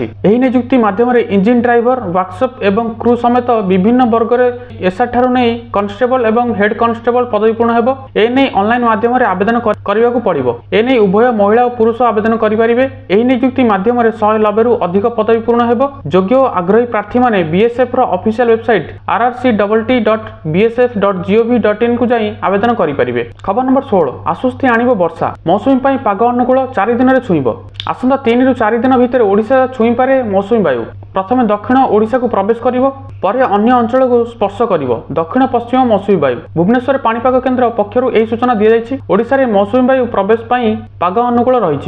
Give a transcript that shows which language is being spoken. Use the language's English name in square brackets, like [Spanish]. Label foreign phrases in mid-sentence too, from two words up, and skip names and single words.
[Odia] ଏହି ନିଯୁକ୍ତି ମାଧ୍ୟମରେ [English] engine driver, [Odia] ୱାର୍କସପ୍ ଏବଂ କ୍ରୁ ସମେତ ବିଭିନ୍ନ ବର୍ଗରେ ଏସ୍ଆଇ ଠାରୁ ନେଇ କନଷ୍ଟେବଲ ଏବଂ [English] head constable [Odia] ପଦବୀ ପୂରଣ ହେବ। ଏନେଇ ଅନଲାଇନ ମାଧ୍ୟମରେ ଆବେଦନ କରିବାକୁ ପଡ଼ିବ। ଏନେଇ ଉଭୟ ମହିଳା ଓ ପୁରୁଷ ଆବେଦନ କରିପାରିବେ। ଏହି ନିଯୁକ୍ତି ମାଧ୍ୟମରେ 190ରୁ ଅଧିକ ପଦବୀ ପୂରଣ ହେବ। ଯୋଗ୍ୟ ଓ ଆଗ୍ରହୀ ପ୍ରାର୍ଥୀମାନେ ବିଏସ୍ଏଫ୍ର [English] official website [Odia] rrct.bsf.gov.in କୁ ଯାଇ ଆବେଦନ କରିପାରିବେ। ଖବର ନମ୍ବର 16 ଆଶ୍ୱସ୍ତି ଆଣିବ ବର୍ଷା, ମୌସୁମୀ ପାଇଁ ପାଗ ଅନୁକୂଳ, 4 ଦିନରେ ଛୁଇଁବ। ଆସନ୍ତା 3ରୁ 4 ଦିନ ଭିତରେ ଓଡ଼ିଶା ଛୁଇଁପାରେ ମୌସୁମୀ ବାୟୁ। ପ୍ରଥମେ ଦକ୍ଷିଣ ଓଡ଼ିଶାକୁ ପ୍ରବେଶ କରିବ, ପରେ ଅନ୍ୟ ଅଞ୍ଚଳକୁ ସ୍ପର୍ଶ କରିବ ଦକ୍ଷିଣ ପଶ୍ଚିମ ମୌସୁମୀ ବାୟୁ। ଭୁବନେଶ୍ୱର ପାଣିପାଗ କେନ୍ଦ୍ର ପକ୍ଷରୁ ଏହି ସୂଚନା ଦିଆଯାଇଛି। ଓଡ଼ିଶାରେ ମୌସୁମୀ ବାୟୁ ପ୍ରବେଶ ପାଇଁ ପାଗ ଅନୁକୂଳ ରହିଛି।